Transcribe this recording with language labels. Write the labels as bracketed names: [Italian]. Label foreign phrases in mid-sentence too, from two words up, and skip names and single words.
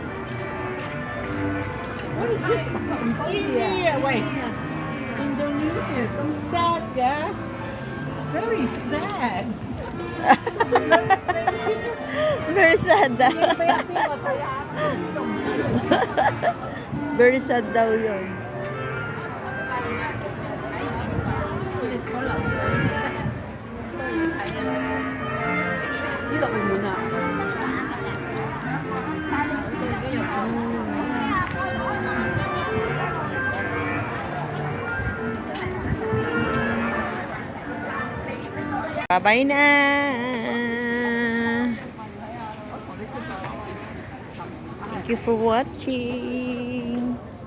[English] What is this? India. Wait. Indonesia. So sad, yeah. Very sad. Very sad daw. Very sad daw yun. [Cantonese] 哋坐樓上，都要睇啊！呢度澳門啊！ [English] Bye-bye na! Thank you for watching.